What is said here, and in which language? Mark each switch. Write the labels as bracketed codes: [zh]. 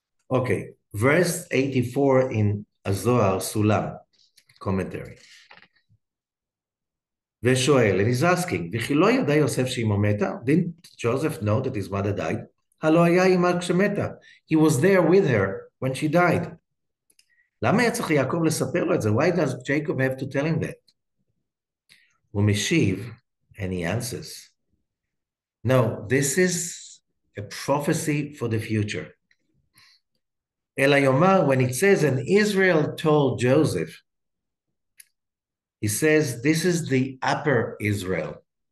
[en] Okay, verse 84 in Zohar Sulam commentary. [he] ושואל, [en] and he's asking, [he] וכי לא ידע יוסף שאמו מתה? [en] Didn't Joseph know that his mother died? [he] הלא היה עמה כשמתה. [en] He was there with her when she died. [he] למה היה צריך יעקב לספר לו את זה? [en] Why does Jacob have to tell him that? [he] הוא משיב, [en] And he answers, no, this is a prophecy for the future. [he] Ela Yomar, [en] when it says, and Israel told Joseph, he says, this is the upper Israel.